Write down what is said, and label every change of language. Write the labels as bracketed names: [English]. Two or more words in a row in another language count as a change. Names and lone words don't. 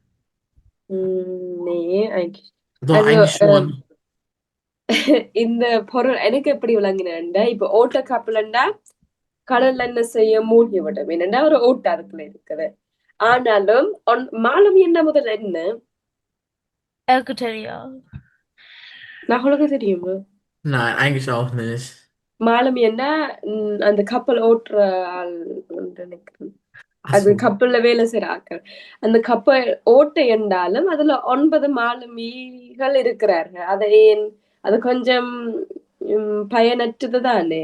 [Tamil] இந்த பொருள் எனக்கு எப்படி விளங்கினா, இப்ப ஓட்ட கப்பலண்டா கடல்ல என்ன செய்ய மூழ்கி விடும். என்னண்டா ஒரு ஓட்ட அதுக்குள்ள இருக்குது. ஆனாலும் மாலுமி என்ன முதல்ல என்ன எனக்கு தெரியும். உங்களுக்கு தெரியுமா? [German] Nein, eigentlich auch nicht. [Tamil] மாலுமி என்ன அந்த கப்பல் ஓட்டுற ஆள் நினைக்கிறேன். அது [German] அசோ [Tamil] கப்பல்ல வேலை செய்யற ஆட்கள். அந்த கப்பல் ஓட்டை என்றாலும் அதுல 9 மாலுமிகள் இருக்கிறார்கள். அதை ஏன் அது கொஞ்சம் பயனற்றது தானே.